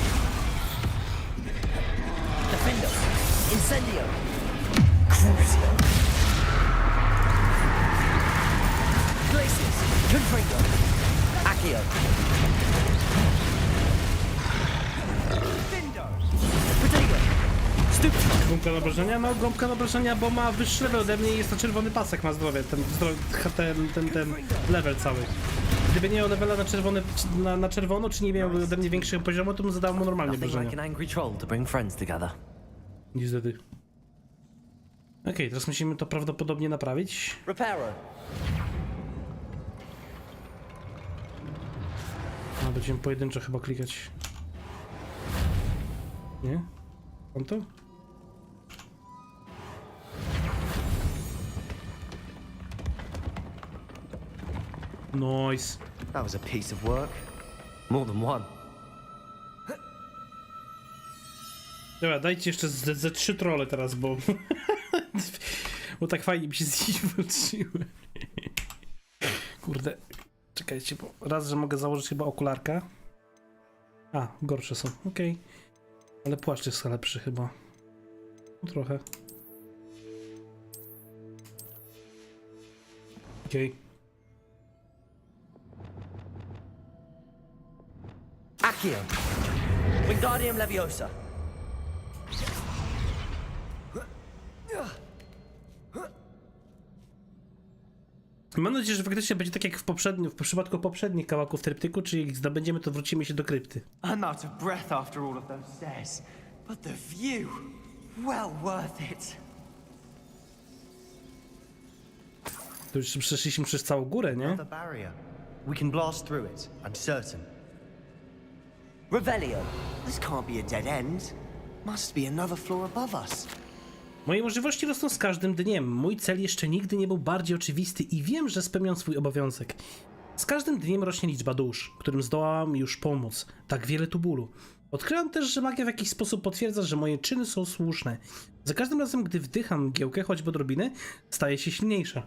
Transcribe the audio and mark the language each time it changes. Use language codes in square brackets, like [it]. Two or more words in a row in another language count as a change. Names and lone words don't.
[pl] Defendo. Incendio. Crucial. Glacius. Confringo. Accio. Protego. Stupefy. Gąbka na obrażenia? No, gąbka na obrażenia, bo ma wyższy level ode mnie i jest to czerwony pasek, ma zdrowie, ten level cały. Gdyby nie miał levela na czerwono, czy nie miał ode mnie większego poziomu, to bym zadał mu normalnie obrażenia. Niestety. Okej, teraz musimy to prawdopodobnie naprawić. Reparo. A, będziemy pojedynczo chyba klikać. Nie? On to? [en] Nice. That was a piece of work. More than one. [pl] Dobra, dajcie jeszcze ze 3 trolle teraz, bo... bo tak fajnie mi się z nich włączyły. Kurde. Czekajcie, bo raz, że mogę założyć chyba okularka. A, gorsze są, okej. Ale płaszcz jest lepszy chyba. No, trochę. Okej. Accio. Wingardium Leviosa. Mam nadzieję, że faktycznie będzie tak jak w przypadku poprzednich kawałków tryptyku, czyli jak zdobędziemy, to wrócimy się do krypty. [en] I'm out of breath after all of those stairs, but the view, well worth it. [pl] To już przeszliśmy przez całą górę, nie? [en] Another barrier. We can blast through it, I'm certain. Revelio. This can't be a dead end. Must be another floor above us. [pl] Moje możliwości rosną z każdym dniem. Mój cel jeszcze nigdy nie był bardziej oczywisty i wiem, że spełniam swój obowiązek. Z każdym dniem rośnie liczba dusz, którym zdołałam już pomóc. Tak wiele tu bólu. Odkryłam też, że magia w jakiś sposób potwierdza, że moje czyny są słuszne. Za każdym razem, gdy wdycham mgiełkę, choćby odrobinę, staje się silniejsza.